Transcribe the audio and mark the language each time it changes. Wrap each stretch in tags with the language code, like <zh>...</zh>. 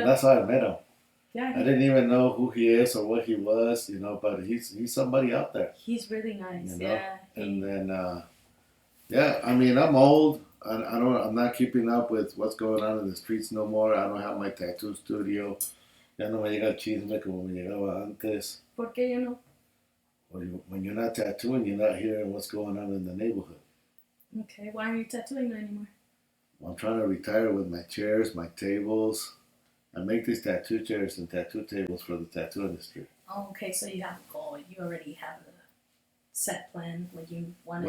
<en>And that's how I met him. Yeah. I didn't even know who he is or what he was, you know, but he's somebody out there. He's really nice. You know? Yeah. And then, yeah, I mean, I'm old. I'm not keeping up with what's going on in the streets no more. I don't have my tattoo studio.</en> <es>Ya no me llega el chisme como me llegaba antes. ¿Por qué</es> <en>you know? When you're not tattooing, you're not hearing what's going on in the neighborhood. Okay, why aren't you tattooing anymore? I'm trying to retire with my chairs, my tables. I make these tattoo chairs and tattoo tables for the tattoo industry. Oh, okay, so you have a goal. You already have a set plan, what you want to</en>